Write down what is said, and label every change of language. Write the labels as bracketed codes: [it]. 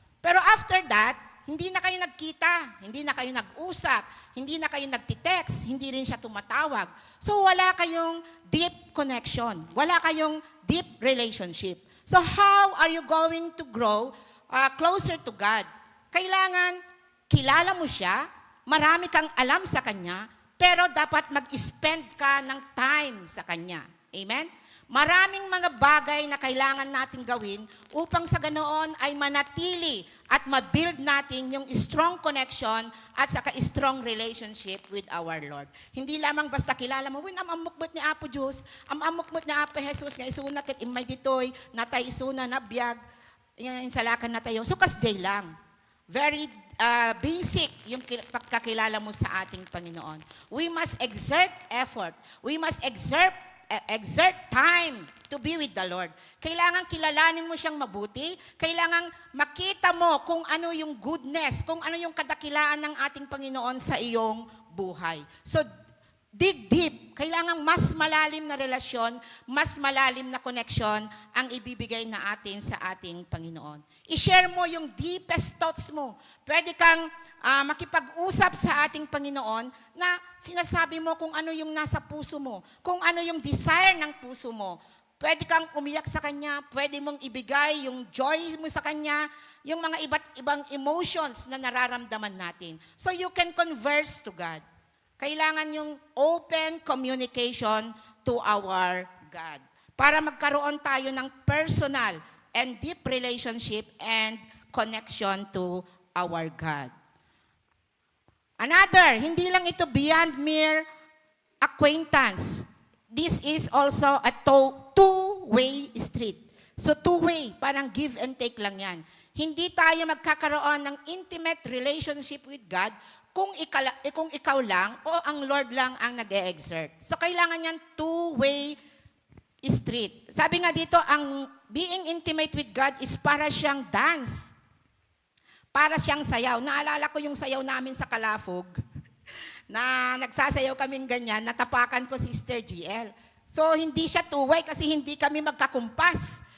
[tl] Pero after that, hindi na kayo nagkita, hindi na kayo nag-usap, hindi na kayo nagtitext, hindi rin siya tumatawag. So wala kayong deep connection, wala kayong deep relationship. [en] So how are you going to grow closer to God? [tl] Kailangan kilala mo siya, marami kang alam sa Kanya, pero dapat mag-spend ka ng time sa Kanya. Amen? Maraming mga bagay na kailangan natin gawin upang sa ganoon ay manatili at ma-build natin yung strong connection at saka strong relationship with our Lord. Hindi lamang basta kilala mo, [ilo] amamukmot ni Apo Diyos, amamukmot ni Apo Jesus, nga isuna kit imay ditoy, natay isuna na biyag, insalakan na tayo. So kasjay lang. [tl] Very basic yung pagkakilala mo sa ating Panginoon. [en] We must exert effort. We must exert time to be with the Lord. [tl] Kailangan kilalanin mo siyang mabuti. Kailangan makita mo kung ano yung goodness, kung ano yung kadakilaan ng ating Panginoon sa iyong buhay. So, dig deep. Kailangan mas malalim na relasyon, mas malalim na connection ang ibibigay na atin sa ating Panginoon. I-share mo yung deepest thoughts mo. Pwede kang makipag-usap sa ating Panginoon na sinasabi mo kung ano yung nasa puso mo, kung ano yung desire ng puso mo. Pwede kang umiyak sa Kanya, pwede mong ibigay yung joy mo sa Kanya, yung mga iba't ibang emotions na nararamdaman natin. [en] So you can converse to God. [tl] Kailangan yung [en] open communication to our God para magkaroon tayo ng personal and deep relationship and connection to our God. [tl] Another, hindi lang ito beyond mere acquaintance. [en] This is also a two-way street. [tl] So two-way, parang give and take lang yan. Hindi tayo magkakaroon ng intimate relationship with God kung ikaw lang o ang Lord lang ang nag-e-exert. So kailangan yan two-way street. Sabi nga dito, ang being intimate with God is para siyang dance. Para siyang sayaw. Naalala ko yung sayaw namin sa Kalafog na nagsasayaw kaming ganyan, natapakan ko si Sister GL. So hindi siya two-way kasi hindi kami magkakumpas.